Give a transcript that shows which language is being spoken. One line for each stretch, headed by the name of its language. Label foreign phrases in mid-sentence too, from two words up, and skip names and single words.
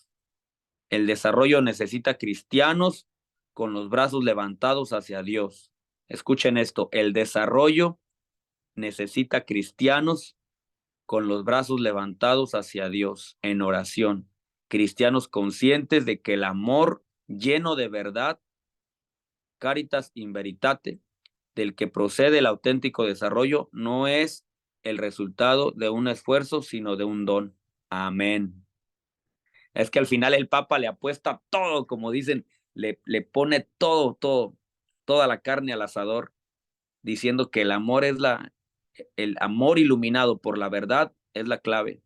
Spanish: El desarrollo necesita cristianos con los brazos levantados hacia Dios. Escuchen esto, el desarrollo necesita cristianos con los brazos levantados hacia Dios en oración. Cristianos conscientes de que el amor lleno de verdad,
Latin: caritas in veritate,
Spanish: del que procede el auténtico desarrollo, no es el resultado de un esfuerzo, sino de un don. Amén. Es que al final el Papa le apuesta todo, como dicen, le pone toda la carne al asador, diciendo que el amor el amor iluminado por la verdad es la clave.